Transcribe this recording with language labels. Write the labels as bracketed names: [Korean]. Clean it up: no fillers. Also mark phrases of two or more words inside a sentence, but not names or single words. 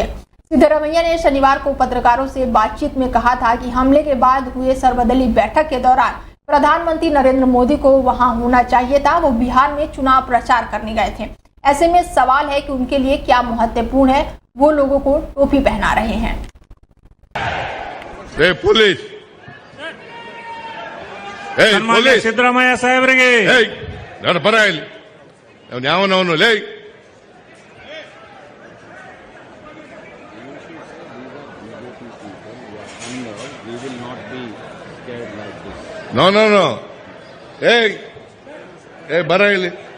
[Hindi] सिद्धरमैया ने शनिवार को पत्रकारों से बातचीत में कहा था कि हमले के बाद हुए सर्वदलीय बैठक के दौरान प्रधानमंत्री नरेंद्र मोदी को वहां होना चाहिए था। वो बिहार में चुनाव प्रचार करने गए थे। ऐसे में सवाल है कि उनके लिए क्या महत्वपूर्ण है, वो लोगों को टोपी पहना रहे हैं। पुलिस [Kannada] ಸಿದ್ದರಾಮಯ್ಯ ಸಾಹೇಬರಿಗೆ ಬರ ಇಲ್ಲಿ ಯಾವನವನು ಲೇ ನೋ ನೋ ನೋ ಬರ ಇಲ್ಲಿ